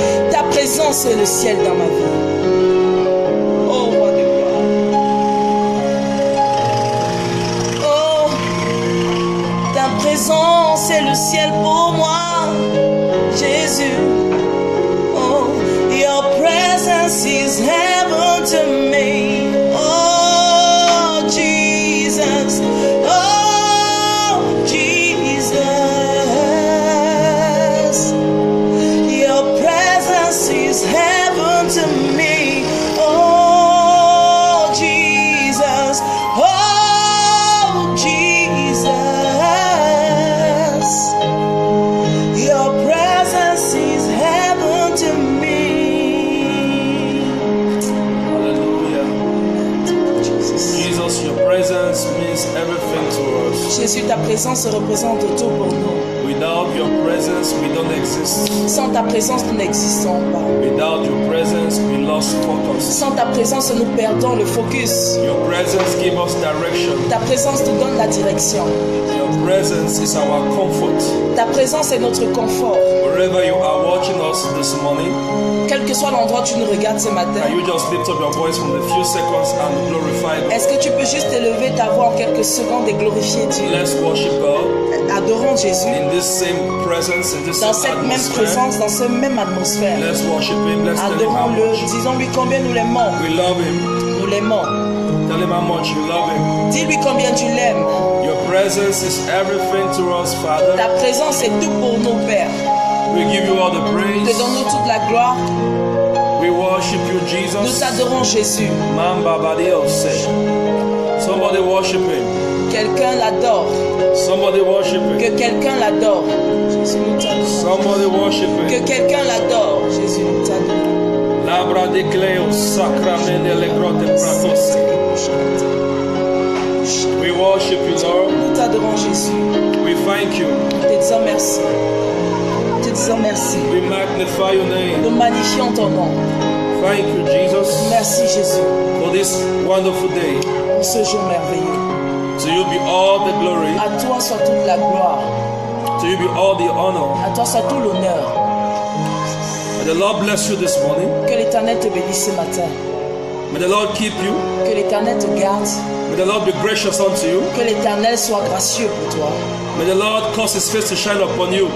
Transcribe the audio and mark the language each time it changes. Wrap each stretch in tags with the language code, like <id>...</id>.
<fr>Ta présence est le ciel dans ma vie. Oh, roi de gloire. Oh, ta présence est le ciel pour moi, Jésus.</fr> <en>Oh, your presence is heaven to me. Oh, Jesus. Oh, Jesus. Your presence is heaven to me. Oh, Jesus. Oh, Jesus. Your presence is heaven to me. Hallelujah. Jesus, your presence means everything to us.</en> <fr>Jésus, ta présence représente tout pour nous.</fr> <en>Without your presence, we don't exist.</en> <fr>Sans ta présence, nous n'existons pas.</fr> <en>Without your presence, we lost focus.</en> <fr>Sans ta présence, nous perdons le focus.</fr> <en>Your presence gives us direction.</en> <fr>Ta présence nous donne la direction.</fr> <en>Your presence is our comfort.</en> <fr>Ta présence est notre confort.</fr> <en>Wherever you are watching us this morning,</en> <fr>Quel que soit l'endroit où tu nous regardes ce matin,</fr> <en>can you just lift up your voice from a few seconds and glorify God?</en> <fr>est-ce que tu peux juste élever ta voix en quelques secondes et glorifier Dieu?</fr> <en>Let's worship God</en> <fr>Adorons Jésus</fr> <en>in this same presence, in this</en> <fr>dans</fr> <en>same</en> <fr>cette même</fr> <en>atmosphere.</en> <fr>présence, dans cette même atmosphère.</fr> <en>Let's worship Him. Let's tell Him how</en> <fr>Adorons-le,</fr> <en>much</en> <fr>disons-lui combien nous l'aimons.</fr> <en>we love Him.</en> <fr>Nous l'aimons.</fr> <en>Tell Him how much you love Him.</en> <fr>Dis-lui combien tu l'aimes.</fr> <en>Your presence is everything to us, Father.</en> <fr>Ta présence est tout pour nous, Père.</fr> <en>We give you all the</en> <fr>Te</fr> <en>praise.</en> <fr>donnons toute la gloire.</fr> <en>We worship you,</en> <fr>Nous</fr> <en>Jesus.</en> <fr>t'adorons, Jésus.</fr> <en>Mamba Badio say. Somebody worship Him.</en> <fr>Quelqu'un l'adore.</fr> <en>Somebody worship</en> <fr>Que</fr> <en>Him.</en> <fr>quelqu'un l'adore. Jésus, nous t'adorons.</fr> <en>Somebody worship</en> <fr>Que</fr> <en>Him.</en> <fr>quelqu'un l'adore. Jésus, nous t'adorons. Labra de Cleo, Sacramende le grotte pratos.</fr> <en>We worship you, Lord.</en> <fr>Nous t'adorons, Jésus.</fr> <en>We thank you.</en> <fr>Te disons merci. Te disons merci.</fr> <en>We magnify your name.</en> <fr>Nous magnifions ton nom.</fr> <en>Thank you, Jesus,</en> <fr>Merci, Jésus,</fr> <en>for this wonderful day.</en> <fr>pour ce jour merveilleux.</fr> <en>To you be all the glory.</en> <fr>À toi soit toute la gloire.</fr> <en>To you be all the honor.</en> <fr>À toi soit tout l'honneur.</fr> <en>May the Lord bless you this morning.</en> <fr>Que l'Éternel te bénisse ce matin.</fr> <en>May the Lord keep you.</en> <fr>Que l'Éternel te garde.</fr> <en>May the Lord be gracious unto you.</en> <fr>Que l'Éternel soit gracieux pour toi.</fr> <en>May the Lord cause His face to shine upon you.</en>